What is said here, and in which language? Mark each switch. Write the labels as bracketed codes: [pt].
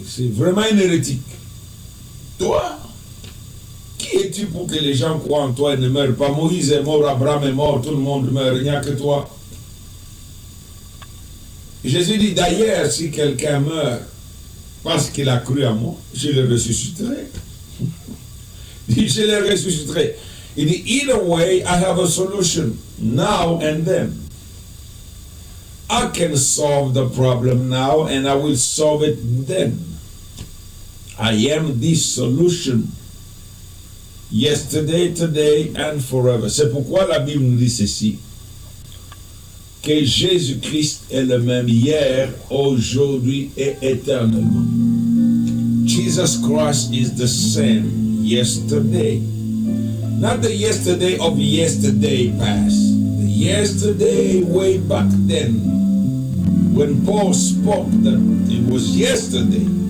[fr] C'est vraiment une hérétique. Toi, qui es-tu pour que les gens croient en toi et ne meurent pas? Moïse est mort, Abraham est mort, tout le monde meurt, il n'y a que toi. Jésus dit, d'ailleurs, si quelqu'un meurt parce qu'il a cru en moi, je le ressusciterai. Il dit, je le ressusciterai. Il dit, [en] either way, I have a solution, now and then. I can solve the problem now and I will solve it then. I am the solution. Yesterday, today and forever. [fr] C'est pourquoi la Bible nous dit ceci. Que Jésus-Christ est le même hier, aujourd'hui et éternellement. [en] Jesus Christ is the same yesterday. Not the yesterday of yesterday past. The yesterday way back then. When Paul spoke that it was yesterday.